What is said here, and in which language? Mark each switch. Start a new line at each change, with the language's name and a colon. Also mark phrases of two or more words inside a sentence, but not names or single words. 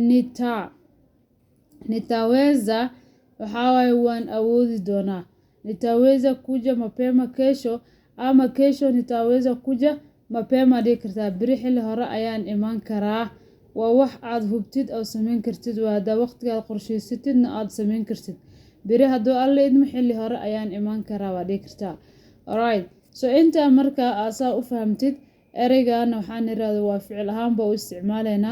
Somali: nitaweza waxaa waaye waan awoodi doonaa
Swahili: nitaweza kuja mapema kesho
Somali: ama
Swahili: kesho nitaweza kuja mapema
Somali: dhihi kartaa beri xilli hore ayaan imaan karaa waa wax aad hubtid oo samayn kartid waa haddaa waqtigaad qorshaysatidna aad samayn kartid beri hadduu alla idmo xilli hore ayaan imaan karaa waa dhihi kartaa alright intaa markaa aasaa u fahamtid ereygaana waxaan iraahdo waa ficil ahaanba u isticmaalaynaa